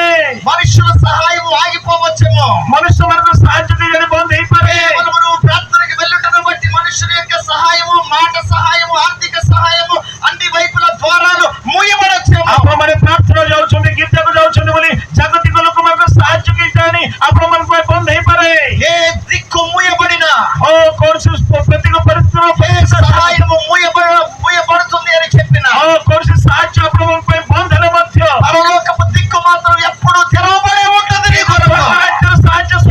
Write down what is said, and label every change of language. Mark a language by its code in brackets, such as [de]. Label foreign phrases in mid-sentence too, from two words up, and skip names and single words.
[te] మనుషుల సహాయం ఆగిపోవచ్చేమో, [or] ମନୁଷ୍ୟମାନଙ୍କ ସାହାଯ୍ୟ ବି ଜଣେ ବନ୍ଦ ହେଇପାରେ, [te] కేవలం నువ్వు ప్రార్థనకి వెళ్ళుటను బట్టి మనుషుల యొక్క సహాయము, మాట సహాయము, ఆర్థిక సహాయము, అన్ని వైపుల ద్వారాలు మూయబడచ్చేమో। [or] ଆପଣମାନେ ପ୍ରାର୍ଥନା ଯାଉଛନ୍ତି, ଗୀର୍ଜାକୁ ଯାଉଛନ୍ତି ବୋଲି ଜାଗତିକ ଲୋକମାନଙ୍କ ସାହାଯ୍ୟ କେହି ଆଣି ଆପଣମାନଙ୍କ ପାଇଁ ବନ୍ଦ ହେଇପାରେ। [te] ఏ దిక్కు మూయబడినా, [or] କୌଣସି ପ୍ରତିକ ପରିସ୍ଥିତିର [te] సహాయము మూయబడుతుంది అని చెప్పిన, [or] କୌଣସି ସାହାଯ୍ୟ ଆପଣଙ୍କ ପାଇଁ ବନ୍ଦ ହେଲେ ମଧ୍ୟ [te] పరలోకపు దిక్కు మాత్రం ఎప్పుడు తెరవబడే ఉంటుంది నీ కొరకు। [or] ସାହାଯ୍ୟ